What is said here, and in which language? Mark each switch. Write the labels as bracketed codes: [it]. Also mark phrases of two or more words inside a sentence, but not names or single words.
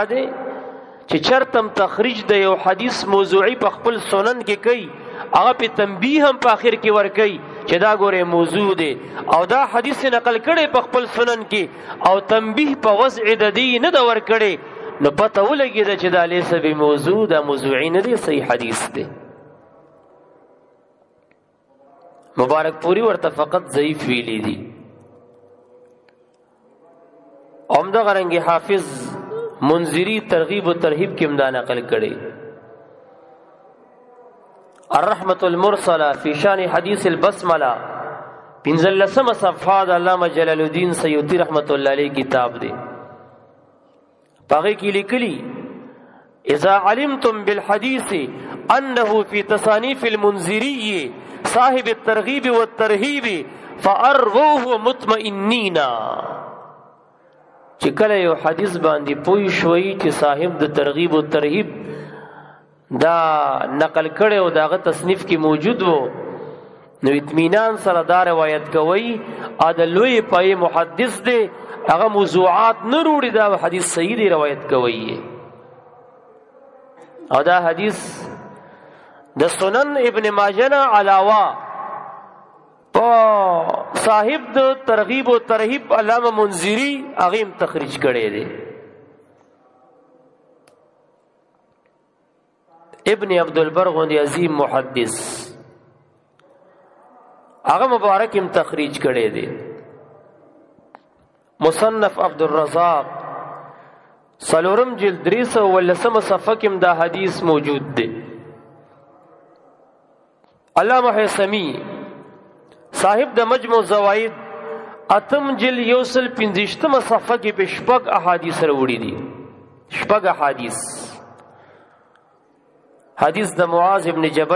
[ps] دی چې چرتم تخریج د یو حدیث موضوعی په خپل سنن کې کوي، هغه په تنبیه هم په اخر کې ور کوي چې دا ګوره موضوع دی، او دا حدیث نقل کړي په خپل سنن کې او تنبیه په وضع د دې نه دا ور کړي، نو پته ولګیږي چې دا [ar] لیس به موضوع، [ps] دا موضوعی نه دی، صحیح حدیث دی. مبارک پوری ورته فقط ضعیف ویلی دی. همدغه رنګ حافظ منذری ترغیب و ترهیب کې امدا نقل کړي. الرحمة المرسلة فی شان حدیث البسملہ 15 صفحه د علامه جلال الدین سیوطی [ar] رحمت الله علیه [ps] کتاب دی. پاغه کې لیکلی [ar] اذا علمتم بالحديث انه في تصانيف المنذري صاحب الترغيب والترهيب فاروه مطمئنين، [ps] چې کله یو حدیث باندې پوه شوي چې صاحب د ترغیب او ترهیب دا نقل کړي او داغه تصنیف کې موجود وو نو اطمینان سره دا روایت کوي ا د لوی پای محدث دی هغه موضوعات نه وروړي دا حدیث صحیح دی روایت کوي او دا حدیث د سنن ابن ماجه نه علاوه په صاحب د ترغیب او ترهیب علامه منذری هغه تخریج کړي دی ابن عبد البر غوندی عظیم محدث هغه مبارک هم تخریج کړي دی مصنف عبد الرزاق سلورم جلد 313 صفحه کې دا حدیث موجود دی علامہ حسمی صاحب د مجموع زوائد اتم جلد یوسل 15 صفحه کې په شپږ احادیث وروړي دي شپږ احادیث حدیث د معاذ ابن جبل